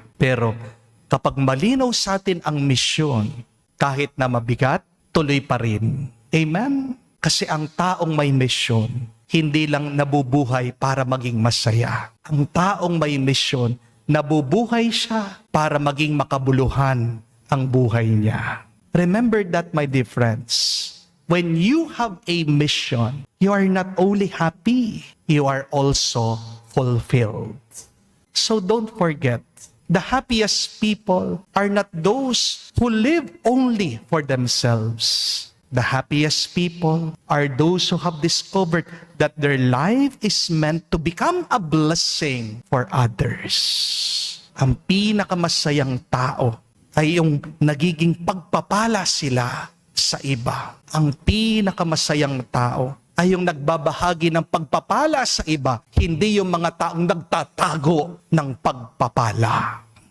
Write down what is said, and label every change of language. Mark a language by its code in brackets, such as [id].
[tl] Pero kapag malinaw sa atin ang misyon, kahit na mabigat, tuloy pa rin. Amen? Kasi ang taong may misyon, hindi lang nabubuhay para maging masaya. Ang taong may misyon, nabubuhay siya para maging makabuluhan ang buhay niya. [en] Remember that, my dear friends. When you have a mission, you are not only happy, you are also fulfilled. So don't forget, the happiest people are not those who live only for themselves. The happiest people are those who have discovered that their life is meant to become a blessing for others. [tl] Ang pinakamasayang tao ay yung nagiging pagpapala sila sa iba. Ang pinakamasayang tao ay yung nagbabahagi ng pagpapala sa iba, hindi yung mga taong nagtatago ng pagpapala.